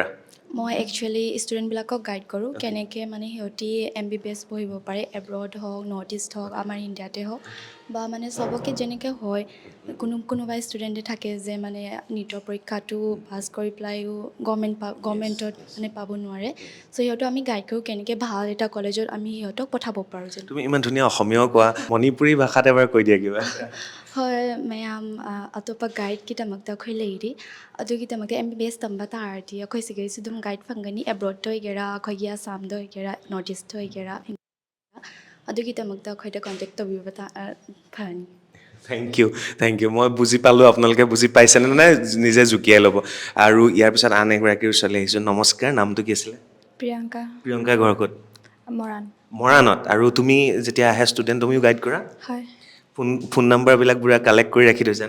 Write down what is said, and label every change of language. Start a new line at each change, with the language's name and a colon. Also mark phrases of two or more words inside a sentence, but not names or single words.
Assamese: মই একচুৱেলি ষ্টুডেণ্টবিলাকক গাইড কৰোঁ কেনেকৈ মানে সিহঁতি MBBS পঢ়িব পাৰে এব্ৰড হওক নৰ্থ ইষ্ট হওক আমাৰ ইণ্ডিয়াতে হওক বা মানে চবকে যেনেকৈ হয় কোনোবা ষ্টুডেণ্টে থাকে যে মানে নিটৰ পৰীক্ষাটো পাছ কৰি পেলাইও গভৰ্ণমেণ্টত মানে পাব নোৱাৰে চ' সিহঁতক আমি গাইড কৰোঁ কেনেকৈ ভাল এটা কলেজত আমি সিহঁতক পঠাব পাৰোঁ যেন তুমি ইমান ধুনীয়া অসমীয়াও কোৱা মণিপুৰী ভাষাত এবাৰ কৈ দিয়া কিবা
Manipuri: ꯍꯣꯏ ꯃꯌꯥꯝ ꯑꯇꯣꯞꯄ ꯒꯥꯏꯗꯀꯤꯗꯃꯛꯇ ꯑꯩꯈꯣꯏ ꯂꯩꯔꯤ ꯑꯗꯨꯒꯤꯗꯃꯛꯇ MBBS ꯇꯝꯕ ꯇꯥꯔꯗꯤ ꯑꯩꯈꯣꯏ ꯁꯤꯒꯩꯁꯨ ꯑꯗꯨꯝ ꯒꯥꯏꯗ ꯐꯪꯒꯅꯤ ꯑꯦꯕ꯭ꯔꯣꯗꯇ ꯑꯣꯏꯒꯦꯔꯥ ꯑꯩꯈꯣꯏꯒꯤ ꯑꯁꯥꯝꯗ ꯑꯣꯏꯒꯦꯔꯥ ꯅꯣꯔꯠ ꯏꯁꯇ ꯑꯣꯏꯒꯦꯔꯥ ꯑꯗꯨꯒꯤꯗꯃꯛꯇ ꯑꯩꯈꯣꯏꯗ ꯀꯟꯇꯦꯛ ꯇꯧꯕꯤꯕ ꯐꯅꯤ
English: thank you
Assamese: মই বুজি পালোঁ আপোনালোকে বুজি পাইছেনে নাই নিজে জুকিয়াই ল'ব আৰু ইয়াৰ পিছত আন এগৰাকীৰ ওচৰলৈ আহিছোঁ নমস্কাৰ নামটো কি আছিলে প্ৰিয়ংকা ঘৰ ক'ত মৰাণত আৰু তুমি যেতিয়া আহে ষ্টুডেণ্ট তুমিও গাইড কৰা হয়
English: phone numberবিলাক
Assamese: পুৰা কালেক্ট কৰি ৰাখি থৈছে ন